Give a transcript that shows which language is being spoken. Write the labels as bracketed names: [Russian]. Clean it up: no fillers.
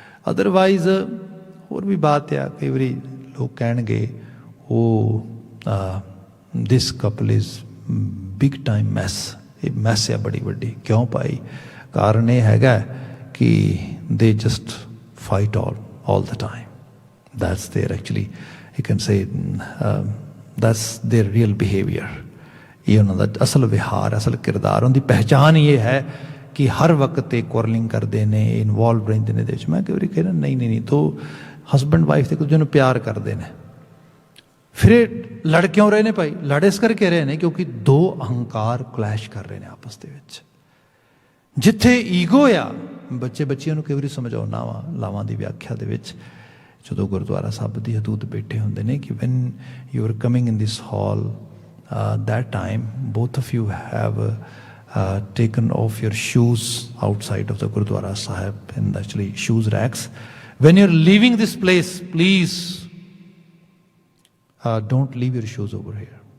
[Punjabi] Otherwise ਹੋਰ ਵੀ ਬਾਤ ਆ, ਕਈ ਵਾਰੀ ਲੋਕ ਕਹਿਣਗੇ ਉਹ [English] this couple is big time mess, [Punjabi] ਇਹ ਮੈਸ ਆ ਬੜੀ ਵੱਡੀ। ਕਿਉਂ ਭਾਈ? ਕਾਰਨ ਇਹ ਹੈਗਾ ਕਿ [English] They just fight all the time. That's their actually, you can say, that's their real behavior. [Punjabi] ਇਹ ਉਹਨਾਂ ਦਾ ਅਸਲ ਵਿਹਾਰ, ਅਸਲ ਕਿਰਦਾਰ, ਉਹਨਾਂ ਦੀ ਪਹਿਚਾਣ ਇਹ ਹੈ ਕਿ ਹਰ ਵਕਤ ਤੇ ਕੁਰਲਿੰਗ ਕਰਦੇ ਨੇ, ਇਨਵੋਲਵ ਰਹਿੰਦੇ ਨੇ ਇਹਦੇ ਵਿੱਚ। ਮੈਂ ਕਈ ਵਾਰੀ ਕਹਿੰਦਾ ਨਹੀਂ, ਦੋ ਹਸਬੈਂਡ ਵਾਈਫ ਇੱਕ ਦੂਜੇ ਨੂੰ ਪਿਆਰ ਕਰਦੇ ਨੇ, ਫਿਰ ਇਹ ਲੜ ਕਿਉਂ ਰਹੇ ਨੇ ਭਾਈ? ਲੜ ਇਸ ਕਰਕੇ ਰਹੇ ਨੇ ਕਿਉਂਕਿ ਦੋ ਅਹੰਕਾਰ ਕਲੈਸ਼ ਕਰ ਰਹੇ ਨੇ ਆਪਸ ਦੇ ਵਿੱਚ। ਜਿੱਥੇ ਈਗੋ ਆ, ਬੱਚਿਆਂ ਨੂੰ ਕਈ ਵਾਰੀ ਸਮਝਾਉਣਾ ਵਾ ਲਾਵਾਂ ਦੀ ਵਿਆਖਿਆ ਦੇ ਵਿੱਚ, ਜਦੋਂ ਗੁਰਦੁਆਰਾ ਸਾਹਿਬ ਦੀ ਹਦੂਦ ਬੈਠੇ ਹੁੰਦੇ ਨੇ ਕਿ [English] When you are coming in this hall, that time both of you have taken off your shoes outside of the Gurdwara Sahib in the actually shoes racks. When you're leaving this place, please don't leave your shoes over here.